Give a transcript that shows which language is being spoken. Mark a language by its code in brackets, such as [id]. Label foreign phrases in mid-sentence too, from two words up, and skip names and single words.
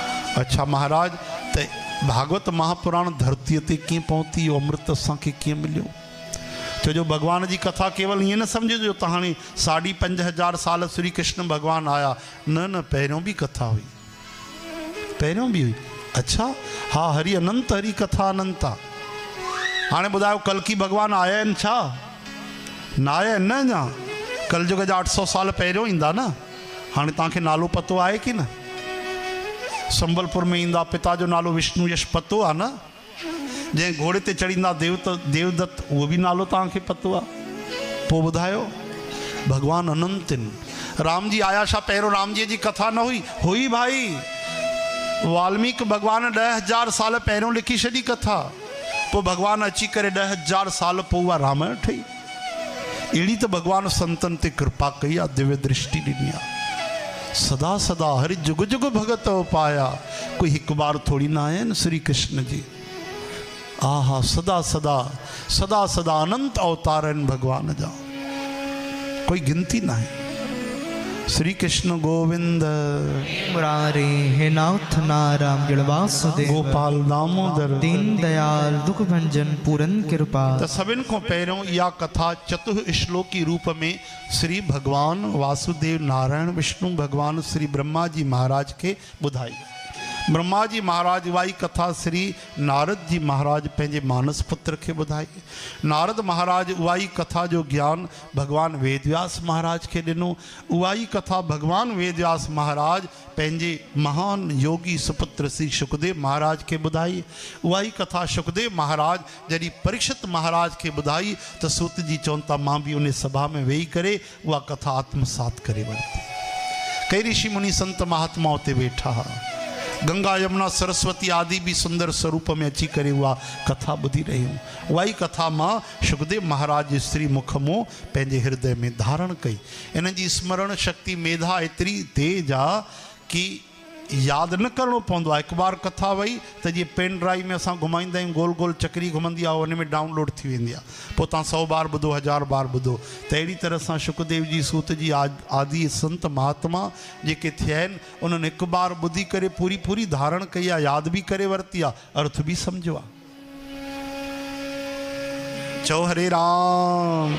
[sd] अच्छा महाराज, तो भागवत महापुराण धरती ते कीअं पहुती, अमृत असांखे कीअं मिलियो? छो जो भगवान जी कथा केवल ईअं न सम्झो जो त हाणे 5,500 साल श्री कृष्ण भगवान आया, न न, पहिरियों बि कथा हुई, पहिरियों बि हुई। अच्छा, हाँ, [hi] हरि अनंत, हरि कथा अनंत [sd] आहे। हाणे ॿुधायो कल्कि भगवान आया आहिनि छा? न आया आहिनि न अञा। कलयुग जा 800 साल पहिरियों ईंदा न। हाणे तव्हांखे नालो पतो आहे कि न? संबलपुर में ईंदा, पिता जो नालो विष्णु यश पतो आहे न। जंहिं घोड़े ते चढ़ींदा देवदत्त, उहो बि नालो तव्हांखे पतो आहे। पोइ ॿुधायो, भगवान अनंत आहिनि। राम जी आया छा पहिरियों राम जी कथा न हुई? हुई भाई। वाल्मीकि भगवान 10,000 साल पहिरियों लिखी छॾी कथा। पोइ भगवान अची करे 10,000 साल पोइ उहा रामायण ठही। अहिड़ी त भगवान संतन ते कृपा कई आहे, दिव्य दृष्टि ॾिनी आहे। [pa] सदा सदा हरि जुग जुग भगत पाया, [sd] कोई हिकु बार थोड़ी ना आया न श्री कृष्ण जी। आहा, सदा सदा सदा सदा अनंत अवतार आहिनि भगवान जा, [hi] कोई गिनती ना है। [sa] श्री कृष्ण गोविंद मुरारी, हे नाथ नारायण जड़वासुदेव, गोपाल दामोदर, [hi] दीन दयाल दुख भंजन पूरन कृपा। [sd] तो सभिनि खां पहिरियों इहा कथा चतुः श्लोकी रूप में श्री भगवान वासुदेव नारायण विष्णु भगवान श्री ब्रह्मा जी महाराज के ॿुधाई। ब्रह्मा जी महाराज वाई कथा श्री नारद जी महाराज पंहिंजे मानस पुत्र के ॿुधाई। नारद महाराज उहाई कथा जो ज्ञान भगवान वेदव्यास महाराज के ॾिनो। उहाई कथा भगवान वेदव्यास महाराज पंहिंजे महान योगी सुपुत्र श्री सुखदेव महाराज के ॿुधाई। उहाई कथा सुखदेव महाराज जॾहिं परीक्षित महाराज के ॿुधाई त सूत जी चवनि था मां बि उन सभा में वेही करे उहा कथा आत्मसात करे वरिती। कई ऋषि मुनि संत महात्मा उते वेठा हा। गंगा यमुना सरस्वती आदि भी सुंदर स्वरूप में अची करे उहा कथा ॿुधी रहियूं। उहाई कथा मां सुखदेव महाराज श्री मुख मों पंहिंजे हृदय में धारण कई। इन जी स्मरण शक्ति मेधा एतिरी तेज आहे कि यादि न करिणो पवंदो आहे। हिकु बार कथा वई त जीअं [en] pen drive [sd] में असां घुमाईंदा आहियूं, गोल गोल चकरी घुमंदी आहे, उन में डाउनलोड थी वेंदी आहे। पोइ तव्हां 100 बार ॿुधो, 1000 बार ॿुधो। त अहिड़ी तरह सां सुखदेव जी सूत जी आदि संत महात्मा जेके थिया आहिनि, उन्हनि हिकु बार ॿुधी करे पूरी पूरी धारण कई आहे, यादि बि करे वरिती आहे, अर्थ बि सम्झो आहे। चओ हरे राम।